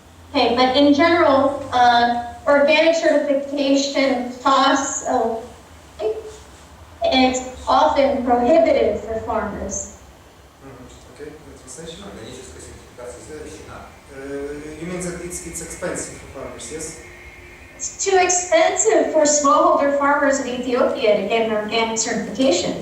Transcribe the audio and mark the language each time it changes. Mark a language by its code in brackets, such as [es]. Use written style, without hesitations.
[en] Okay, but in general, organic certification costs it's often prohibitive for farmers. Okay, translation. [ru] Органическая сертификация запрещена. [en] You mean that it's expensive for farmers, yes? It's too expensive for smallholder farmers in Ethiopia to get an organic certification.